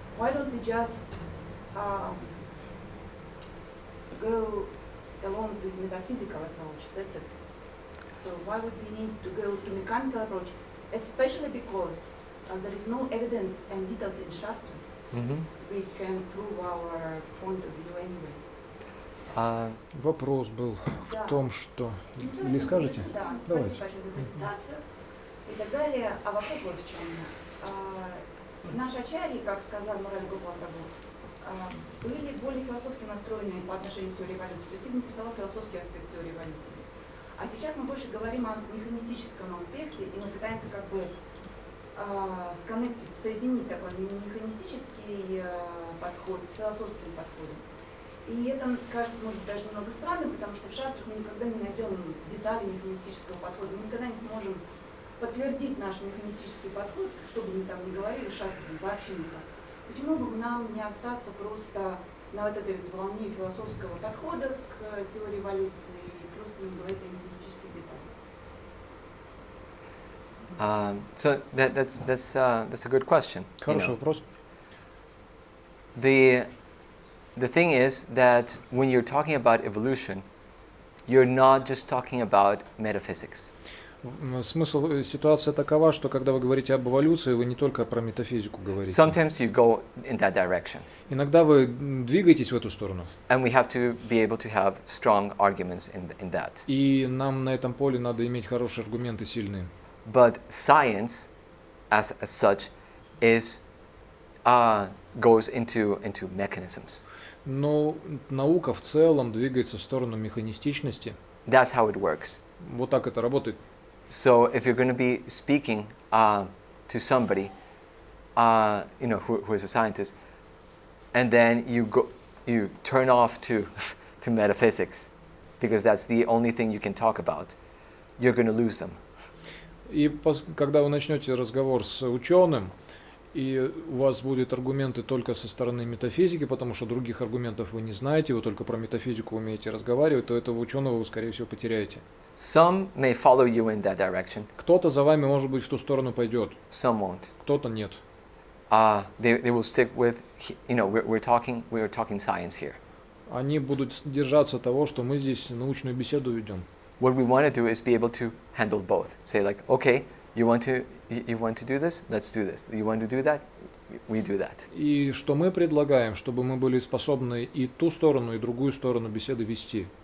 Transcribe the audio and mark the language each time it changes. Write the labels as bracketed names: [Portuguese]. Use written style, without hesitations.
[English] Why don't we just go along with metaphysical approach? That's it. So why would we need to go to mechanical approach, especially because there is no evidence and details in Shastras. We can prove our point of view anyway. [Russian] Вопрос был в том, что... Или скажете? Да, давайте. спасибо большое за презентацию. И так далее. А вопрос вот в чем. Наши ачарьи, как сказал Мурули Гопал Прабху, были более философски настроены по отношению к теории эволюции. То есть их интересовал философский аспект теории эволюции. А сейчас мы больше говорим о механистическом аспекте, и мы пытаемся как бы сконнектить, соединить такой механистический подход с философским подходом. И это кажется, может быть, даже немного странным, потому что в шастрах мы никогда не найдем детали механистического подхода, мы никогда не сможем подтвердить наш механистический подход, что бы мы там ни говорили, шастрами вообще никак. Почему бы нам не остаться просто на вот этой волне философского подхода к теории эволюции и просто не говорить о механистических деталях? [English] So that's a good question. [Russian] Хороший вопрос. [English] The thing is that when you're talking about evolution, you're not just talking about metaphysics. [Russian] Смысл ситуации такова, что когда вы говорите об эволюции, вы не только про метафизику говорите. [English] Sometimes you go in that direction. [Russian] Иногда вы двигаетесь в эту сторону. [English] And we have to be able to have strong arguments in that. [Russian] И нам на этом поле надо иметь хорошие аргументы, сильные. [English] But science, as such, is goes into mechanisms. [Russian] Но наука в целом двигается в сторону механистичности. [English] That's how it works. [Russian] Вот так это работает. [English] So if you're going to be speaking to somebody, who is a scientist, and then you turn off to metaphysics, because that's the only thing you can talk about, you're going to lose them. [Russian] И когда вы начнете разговор с ученым, и у вас будут аргументы только со стороны метафизики, потому что других аргументов вы не знаете, вы только про метафизику умеете разговаривать, то этого ученого вы, скорее всего, потеряете. [English] Some may follow you in that direction. [Russian] Кто-то за вами, может быть, в ту сторону пойдет. [English] Some won't. [Russian] Кто-то нет. [English] They will stick with, we're talking science here. [Russian] Они будут держаться того, что мы здесь научную беседу ведем. [English] What we want to do is be able to handle both. Say like, okay, you want to do this? Let's do this. You want to do that? We do that. [Russian] И что мы предлагаем, чтобы мы были способны и ту сторону, и другую сторону беседы вести.